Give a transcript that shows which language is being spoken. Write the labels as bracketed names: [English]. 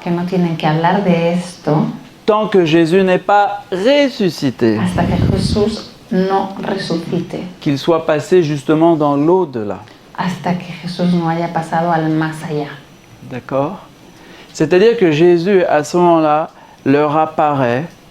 [Spanish] que no tienen que hablar de esto [French] tant que Jésus n'est pas ressuscité, [Spanish] hasta que Jesús no resucite, [French] qu'il soit passé justement dans l'au-delà. [Spanish] hasta que Jesús no haya pasado al más allá. [French] D'accord? C'est-à-dire que Jésus, à ce moment-là, leur apparaît